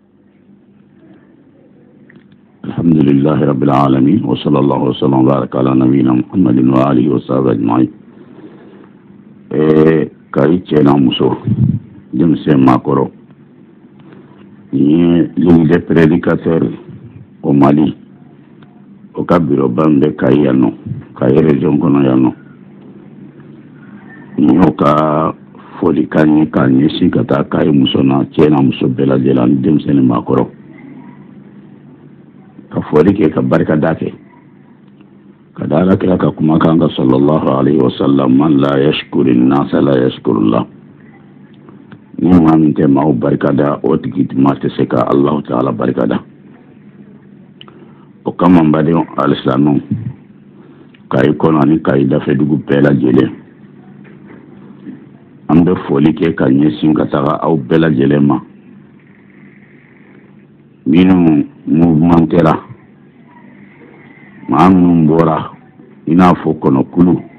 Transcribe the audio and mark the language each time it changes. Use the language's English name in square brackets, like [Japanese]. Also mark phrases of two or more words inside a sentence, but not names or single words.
[Arabic] الحمد لله رب العالمين وصلى الله وسلم وبارك على نبينا محمد وآله وصحبه أجمعين. [Bambara] Kay cɛna muso denmisɛn maakɔrɔ ni ligne de prédicateur au Mali o ka bureau ban bɛ Kayi yan nɔ Kayi région kɔnɔ yan nɔ ni y'o ka foli kan ye k'a ɲɛsin ka taa Kayi muso na cɛna muso bɛɛ lajɛlen ani denmisɛn ni maakɔrɔ ka foli kɛ ka barikada kɛ ka da Alakira ka kumakan kan [Arabic] صلى الله عليه وسلم من لا يشكر الناس لا يشكر الله [Bambara] ni maa min tɛ maaw barikada o tigi ma tɛ se ka [Arabic] الله تعالى [Bambara] barikada o kama n badenw alisilamɛw Kayi kɔnɔ ani Kayi dafɛdugu bɛɛ lajɛlen an bɛ foli kɛ ka ɲɛsin ka taga aw bɛɛ lajɛlen ma minnu mouvmentera maa minnu bɔra i n'a fɔ kɔnɔkulu